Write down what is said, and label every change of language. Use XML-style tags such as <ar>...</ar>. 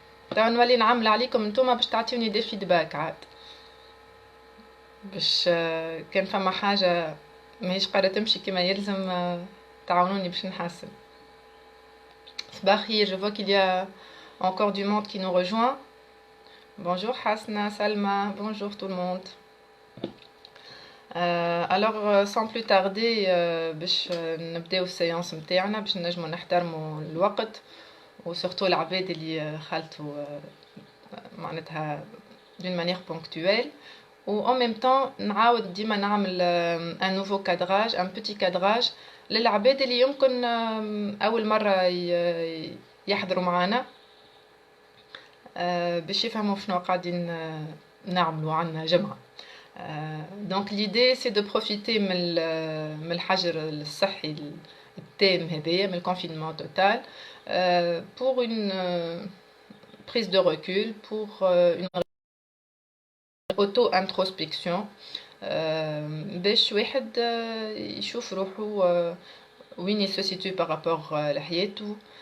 <ar>توا نولي نعمل عليكم نتوما باش تعطيوني دي فيدباك عاد باش كان فما حاجة ماهيش قاعدة تمشي كما يلزم تعاونوني باش نحسن. صباح خير,</ar> <fr>je vois qu'il y a encore du monde qui nous rejoint. Bonjour Hasna, Salma, bonjour tout le monde. Alors sans plus tarder</fr> <ar>باش نبداو السيانس نتاعنا باش نجمو نحترموا الوقت وسورتو العباد اللي خلطوا معناتها d'une manière ponctuelle. Ou en même temps نعاود ديما نعمل</ar> <fr>un nouveau cadrage, un petit cadrage</fr> <ar>للعباد اللي يمكن أول مرة يحضروا معنا باش يفهموا شنو قاعدين نعملوا عنا جمعة.</ar> <fr>Donc l'idée c'est de profiter من الحجر الصحي التام هذايا من الconfinement total pour une prise de recul, pour une auto-introspection</fr> <ar>باش واحد يشوف روحه وين</ar> <fr>se situe par rapport لحياته.</fr>